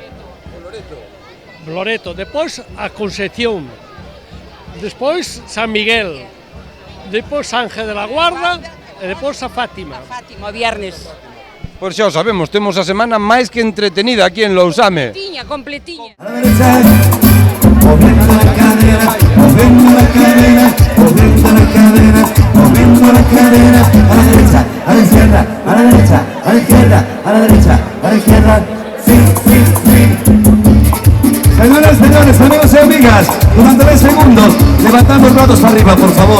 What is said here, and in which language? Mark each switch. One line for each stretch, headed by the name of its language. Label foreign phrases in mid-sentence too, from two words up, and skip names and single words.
Galician: Loreto, depois a Concepción. Despois San Miguel. Depois Ángel de la Guarda e depois a Fátima. Fátima, o viernes. Pois xa o sabemos, temos a semana máis que entretenida aquí en Lousame. Completiña.
Spanish: Moviendo la cadera, moviendo la cadera, moviendo la cadera, moviendo la cadera, a la derecha, a la izquierda, a la derecha, a la izquierda, a la derecha, a la izquierda, sí, sí, sí. Señoras, señores, amigos y amigas, durante 10 segundos, levantando los brazos arriba, por favor.